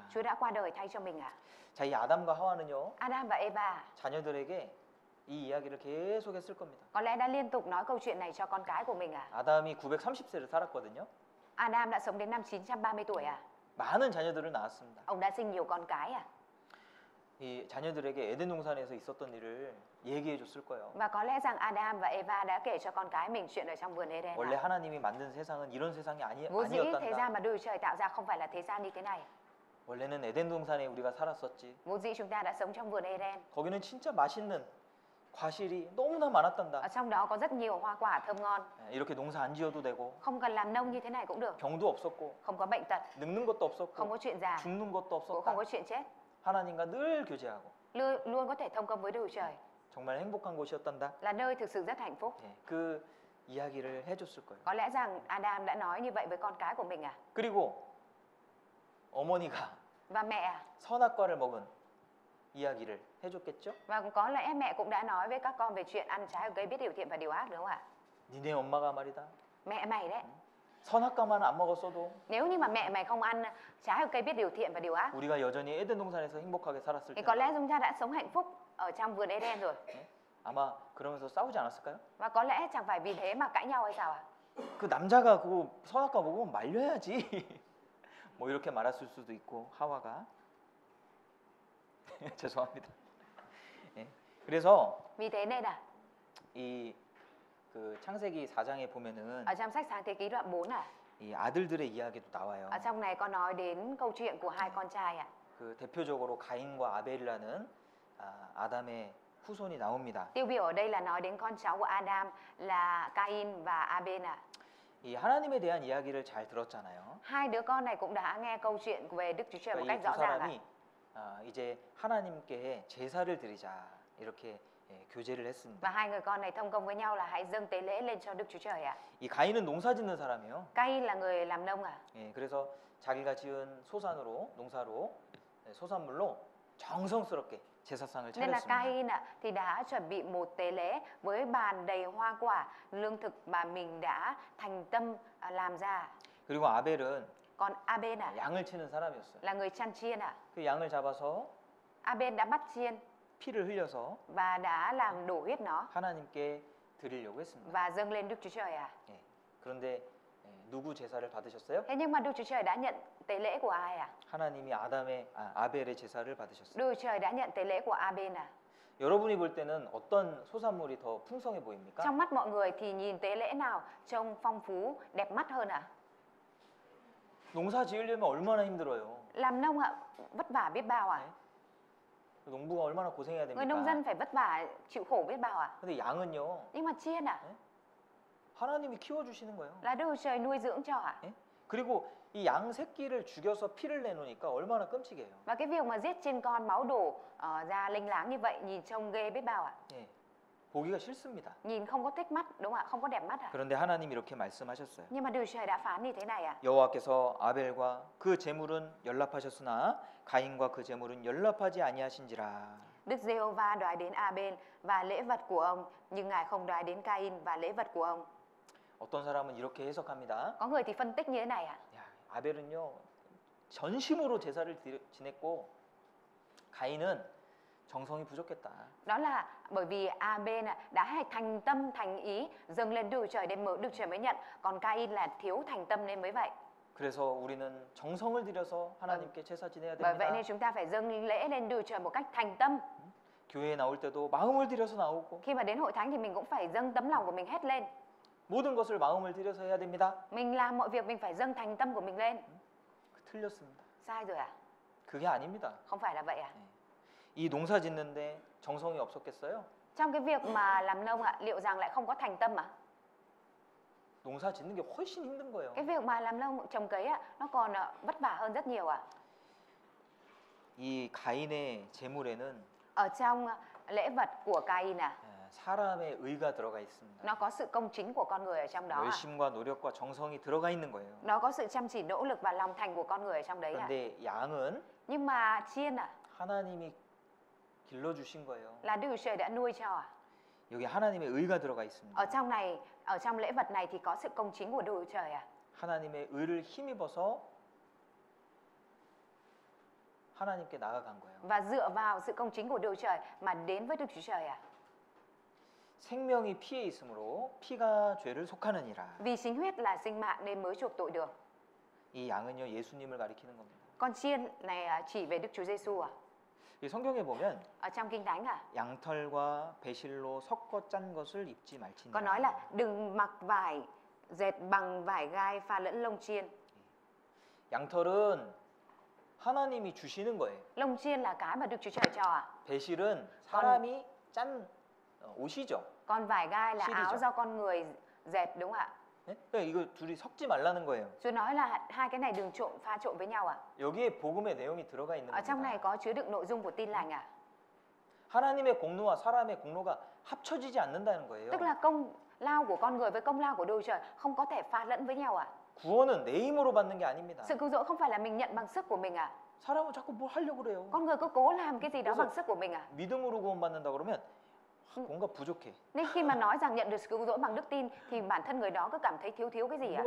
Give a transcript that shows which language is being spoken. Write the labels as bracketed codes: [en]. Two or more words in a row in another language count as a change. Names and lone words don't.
[vi] Chúa đã qua đời thay cho mình à? [ko] 자, 이 아담과 하와는요. [vi] Adam và Eva [ko] 자녀들에게 이 이야기를 계속 했을 겁니다. [vi] có lẽ đã liên tục nói câu chuyện này cho con cái của mình à? [ko] 아담이 930세를 살았거든요. [vi] Adam đã sống đến năm 930 tuổi à? [ko] 많은 자녀들을 낳았습니다. [vi] Ông đã sinh nhiều con cái à? [ko] 이 자녀들에게 에덴 동산에서 있었던 일을 얘기해 줬을 거예요. [vi] Và có lẽ rằng Adam và Eva đã kể cho con cái mình chuyện ở trong vườn Eden [ko] 원래 [vi] à? [ko] 하나님이 만든 세상은 이런 세상이 [vi] Vốn dĩ thế [ko] 아니었단다. [vi] gian mà Đức Chúa Trời tạo ra không phải là thế gian như thế này. [ko] 원래는 에덴 동산에 우리가 살았었지. [vi] Vốn dĩ chúng ta đã sống trong vườn Eden. [ko] 거기는 진짜 맛있는 과실이 너무나 많았단다. [vi] Ở trong đó có rất nhiều hoa quả thơm ngon. [ko] 이렇게 농사 안 지어도 되고 [vi] Không cần làm nông như thế này cũng được. [ko] 병도 없었고 [vi] Không có bệnh tật, [ko] 늙는 것도 [vi] không [ko] 없었고 [vi] có chuyện già, [ko] 죽는 것도 [vi] cũng không có [ko] 없었다. [vi] chuyện chết. [ko] 하나님과 늘 교제하고 [vi] luôn có thể thông công với Đức Chúa Trời, [ko] 정말 행복한 곳이었단다. [vi] là nơi thực sự rất hạnh phúc. [ko] 예, 그 이야기를 해줬을 거예요. [vi] Có lẽ rằng Adam đã nói như vậy với con cái của mình à? [ko] 그리고 어머니가 [vi] Và mẹ à? [ko] 선악과를 먹은 이야기를 해줬겠죠? [vi] Và có lẽ mẹ cũng đã nói với các con về chuyện ăn trái của cây biết điều thiện và điều ác, đúng không ạ? [ko] 니네 엄마가 말이다. [vi] Mẹ mày đấy. [ko] 선악과만 안 먹었어도 [vi] Nếu như mà mẹ mày không ăn trái của cây biết điều thiện và điều ác [ko] 우리가 여전히 에덴 동산에서 행복하게 살았을 [vi] thì có [ko] 텐데 [vi] lẽ chúng ta đã sống hạnh phúc ở trong vườn Eden rồi. [ko] 아마 그러면서 싸우지 않았을까요? [vi] Và có lẽ chẳng phải vì thế mà cãi nhau hay sao ạ? [ko] 그 남자가 그거 선악과 먹으면 말려야지. 뭐 이렇게 말했을 수도 있고 하와가 죄송합니다. 예. 그래서 [vi] Vì thế nên là [ko] 이 그 창세기 4장에 보면은 [vi] ở trong sách Sáng Thế Ký đoạn 4 [ko] 이 아들들의 이야기도 나와요. [vi] ở trong này có nói đến câu chuyện của hai con trai ạ. [ko] 그 대표적으로 가인과 아벨이라는 아담의 후손이 나옵니다. [vi] Tiêu biểu ở đây là nói đến con cháu của Adam là Cain và Abel ạ. [ko] 이 하나님에 대한 이야기를 잘 들었잖아요. [vi] Hai đứa con này cũng đã nghe câu chuyện về Đức Chúa Trời một [ko] 그러니까 [vi] cách [ko] 이 [vi] rõ [ko] 두 [vi] ràng ạ. [ko] 사람이 이제 하나님께 제사를 드리자 이렇게 교제를 했습니다. [vi] Và hai người con này thông công với nhau là hãy dâng tế lễ lên cho Đức Chúa Trời ạ. [ko] 이 가인은 농사짓는 사람이에요. [vi] Cain là người làm nông à? [ko] 예, 그래서 자기가 지은 소산으로 농사로 소산물로 정성스럽게 제사상을 [vi] Nên là [ko] 차렸습니다. [vi] Cain thì đã chuẩn bị một tế lễ với bàn đầy hoa quả, lương thực mà mình đã thành tâm làm ra. [ko] 그리고 아벨은 [vi] Còn Abel [ko] 양을 치는 사람이었어요. [vi] là người chăn chiên [ko] 그 양을 잡아서 [vi] Abel đã bắt chiên [ko] 피를 흘려서 [vi] và đã làm đổ huyết nó [ko] 하나님께 드리려고 했습니다. [vi] và dâng lên Đức Chúa Trời à. [ko] 예, 그런데 누구 제사를 받으셨어요? [vi] Thế nhưng mà Đức Chúa Trời đã nhận tế lễ của ai à? [ko] 하나님이 아벨의 제사를 받으셨어요. [vi] Đức Chúa Trời đã nhận tế lễ của Abel à? [ko] 여러분이 볼 때는 어떤 소산물이 더 풍성해 보입니까? [vi] Trong mắt mọi người thì nhìn tế lễ nào trông phong phú, đẹp mắt hơn à? [ko] 농사 지으려면 얼마나 힘들어요. [vi] Làm nông vất vả biết bao à? [ko] 농부가 얼마나 고생해야 [vi] Người nông [ko] 됩니까? [vi] dân phải vất vả, chịu khổ biết bao à? [ko] 근데 양은요, [vi] Nhưng mà chiên [ko] 하나님이 키워주시는 거예요. [vi] là Đức Chúa Trời nuôi dưỡng cho à? [ko] 그리고 이 양 새끼를 죽여서 피를 내놓으니까 얼마나 끔찍해요. [vi] Và cái việc mà giết trên con máu đổ ra linh láng như vậy nhìn trông ghê biết bao ạ. [ko] 예, 보기가 싫습니다. [vi] Nhìn không có thích mắt, đúng không ạ? Không có đẹp mắt à? [ko] 그런데 하나님이 이렇게 말씀하셨어요. [vi] Nhưng mà Đức Chúa Trời đã phán như thế này à? [ko] 여호와께서 아벨과 그 제물은 연락하셨으나 가인과 그 제물은 연락하지 아니하신지라. [vi] Đức Giê-hô-va đoái đến Abel và lễ vật của ông, nhưng Ngài không đoái đến Cain và lễ vật của ông. [ko] 어떤 사람은 이렇게 해석합니다. [vi] Có người thì phân tích như thế này ạ. [ko] 야, 아벨은요 전심으로 제사를 지냈고 가인은 정성이 부족했다. [vi] Đó là bởi vì Abel đã thành tâm thành ý dâng lên Đức Chúa Trời đến Đức Chúa Trời mới nhận, còn Cain là thiếu thành tâm nên mới vậy. [ko] 그래서 우리는 정성을 들여서 하나님께 제사 지내야 [vi] Bởi vậy [ko] 됩니다. [vi] nên chúng ta phải dâng lễ lên Đức Chúa Trời một cách thành tâm. [ko] 교회에 나올 때도 마음을 들여서 나오고 [vi] Khi mà đến hội thánh thì mình cũng phải dâng tấm lòng của mình hết lên. [ko] 모든 것을 마음을 들여서 해야 됩니다. [vi] Mình làm mọi việc mình phải dâng thành tâm của mình lên. [ko] 틀렸습니다. [vi] Sai rồi à? [ko] 그게 아닙니다. [vi] Không phải là vậy à? [ko] 이 농사 짓는데 정성이 없었겠어요? [vi] Trong cái việc mà làm nông liệu rằng lại không có thành tâm à? [ko] 농사 짓는 게 훨씬 힘든 거예요. [vi] Cái việc mà làm nông trồng cấy nó còn vất vả hơn rất nhiều à? [ko] 이 가인의 제물에는 [vi] Ở trong lễ vật của Cain [ko] 사람의 의가 들어가 있습니다. [vi] nó có sự công chính của con người ở trong đó. [ko] 열심과 노력과 정성이 들어가 있는 거예요. [vi] Nó có sự chăm chỉ nỗ lực và lòng thành của con người ở trong đấy à? [ko] 그런데 양은 [vi] Nhưng mà chiên [ko] 하나님이 길러주신 거예요. [vi] là Đức Chúa Trời đã nuôi cho à? [ko] 여기 하나님의 의가 들어가 있습니다. [vi] Ở trong này, ở trong lễ vật này thì có sự công chính của Đức Chúa Trời à? [ko] 하나님의 의를 힘입어서 하나님께 나아간 거예요. [vi] Và dựa vào sự công chính của Đức Chúa Trời mà đến với Đức Chúa Trời à? [ko] 생명이 피에 있으므로 피가 죄를 속하느니라. [vi] Vì chính huyết là sinh mạng nên mới chuộc tội được. [ko] 이 양은요 예수님을 가리키는 겁니다. [vi] Con chiên này chỉ về Đức Chúa Giêsu à? [ko] 이 성경에 보면 [vi] Ở trong Kinh Thánh [ko] 양털과 배실로 섞어 짠 것을 입지 말지니라. [vi] có nói là đừng mặc vải dệt bằng vải gai pha lẫn lông chiên. [ko] 양털은 하나님이 주시는 거예요. [vi] Lông chiên là cái mà Đức Chúa Trời cho à? [ko] 배실은 사람이 짠 옷이죠. [vi] Còn vải gai là [ko] 실이죠. [vi] áo do con người dệt đúng không ạ? [ko] 네? 그러니까 이거 둘이 섞지 말라는 거예요. [vi] Chúa nói là hai cái này đừng pha trộn với nhau à? [ko] 여기에 복음의 내용이 들어가 있는 [vi] Ở trong này [ko] 겁니다. [vi] có chứa đựng nội dung của tin lành à? [ko] 하나님의 공로와 사람의 공로가 합쳐지지 않는다는 거예요. [vi] Tức là công lao của con người với công lao của Đức Chúa Trời không có thể pha lẫn với nhau à? [ko] 구원은 내 힘으로 받는 게 아닙니다. [vi] Sự cứu rỗi không phải là mình nhận bằng sức của mình à? [ko] 사람은 자꾸 뭘 하려고 그래요. [vi] Con người cứ cố làm cái gì đó [ko] 그래서- [vi] bằng sức của mình à? [ko] 믿음으로 구원받는다 그러면 뭔가 부족해. [vi] Nên khi mà nói rằng nhận được sự cứu rỗi bằng đức tin thì bản thân người đó cứ cảm thấy thiếu cái gì à?